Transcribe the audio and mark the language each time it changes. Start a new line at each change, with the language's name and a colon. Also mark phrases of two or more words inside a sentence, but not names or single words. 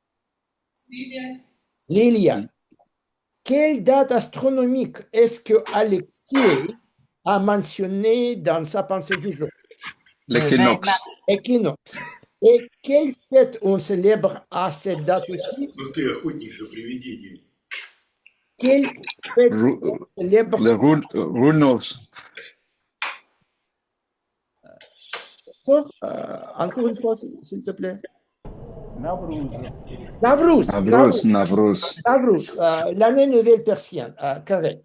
French: Liliane. Quelle date astronomique est-ce que Alexei a mentionné dans sa pensée du jour? L'équinoxe. Équinoxe. Et quelle fête on célèbre à cette date aussi?
Russian: Ну ты охотник за привидениями.
French: Quelle fête on célèbre? Le Runos. Encore une fois, s'il te plaît. Navrouz. Navrouz, l'année nouvelle persienne, correct.